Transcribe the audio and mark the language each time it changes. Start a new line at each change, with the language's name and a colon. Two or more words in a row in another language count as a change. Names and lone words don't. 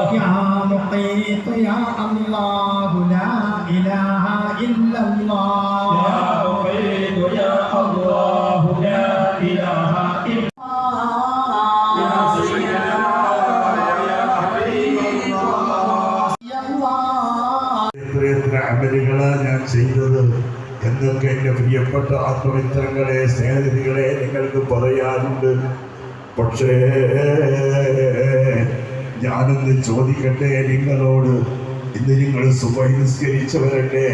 Arabic: يا مقيت يا الله لا اله الا الله يا مقيت يا الله لا اله الا يا سيدنا يا حبيب
Malayalam: എത്ര അമലുകളാണ് ഞാൻ ചെയ്തത് എന്നൊക്കെ എൻ്റെ പ്രിയപ്പെട്ട ആത്മമിത്രങ്ങളെ സ്നേഹിതകളെ നിങ്ങൾക്ക് പറയാനുണ്ട്. പക്ഷേ ഞാനൊന്ന് ചോദിക്കട്ടെ നിങ്ങളോട്, ഇന്ന് നിങ്ങൾ സുബഹി നിസ്കരിച്ചവരല്ലേ?